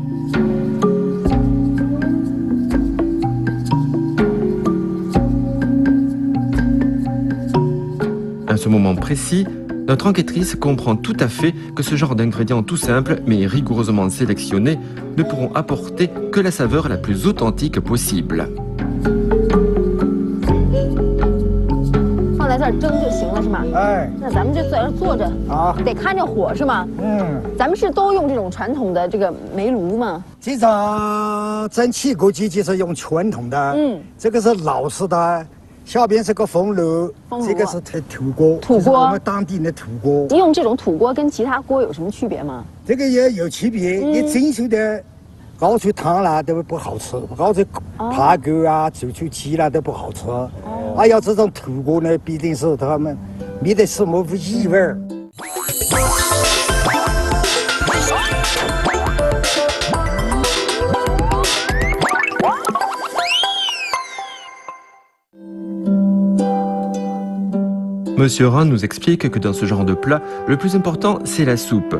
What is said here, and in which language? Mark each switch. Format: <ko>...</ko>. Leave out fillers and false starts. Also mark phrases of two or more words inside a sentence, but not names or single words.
<fr>À ce moment précis, notre enquêtrice comprend tout à fait que ce genre d'ingrédients tout simples mais rigoureusement sélectionnés ne pourront apporter que la saveur la plus authentique possible.</fr> <zh>放在这儿蒸就行了是吗？哎，那咱们就在这坐着啊，得看着火是吗？咱们是都用这种传统的这个煤炉吗？这种蒸汽锅机就是用传统的，这个是老式的。下边是个风炉，这个是土锅，土锅，我们当地的土锅。用这种土锅跟其他锅有什么区别吗？这个也有区别，你蒸熟的熬出汤啦都不好吃，熬出排骨啊、煮出鸡啦都不好吃。哎呀，这种土锅呢，必定是他们没得什么异味儿。</zh> <fr>Monsieur Ran nous explique que dans ce genre de plat, le plus important, c'est la soupe.</fr>